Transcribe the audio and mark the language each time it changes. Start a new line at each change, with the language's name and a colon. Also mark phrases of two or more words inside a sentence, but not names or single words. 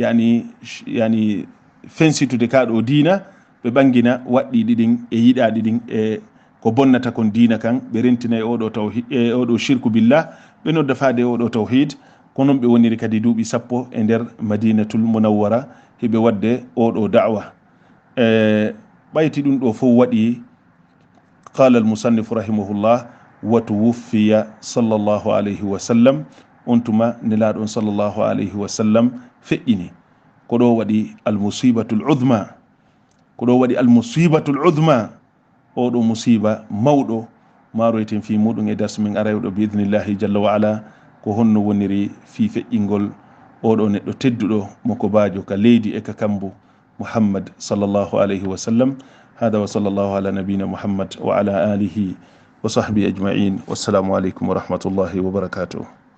Fula: yani fensitude kaɗo dina ɓe ɓangina waɗɗiɗi ɗin e yiɗaɗi ɗin e ko bonnata kon dina kan ɓe rentina e oɗo tawhid e oɗo
Arabic: الشرك بالله
Fula: ɓe nodda faade e oɗo tawhid ko noon ɓe woniri kadi duuɓi sappo e nder madinatul munawwara hiɓe wadde oɗo da'wa ɓayti ɗum ɗo fof waɗi
Arabic: قال المصنف رحمه الله وتوفي صلى الله عليه وسلم
Fula: on tuma nelaɗon
Arabic: صلى الله عليه و
Fula: sallam feƴƴini ko ɗo waɗi
Arabic: المصيبة العظمى
Fula: ko ɗo waɗi
Arabic: المصيبة العظمى
Fula: oɗo musiba mawɗo maroyten fi muɗum e darsu min arayɗo
Arabic: بإذن الله جل وعلا
Fula: ko honno woniri fi feƴƴingol oɗo neɗɗo tedduɗo moko bajo ka leydi e ka kambo muhammad
Arabic: صلى الله عليه وسلم هذا وصلى الله على نبينا محمد وعلى آله وصحبه أجمعين والسلام عليكم ورحمة الله وبركاته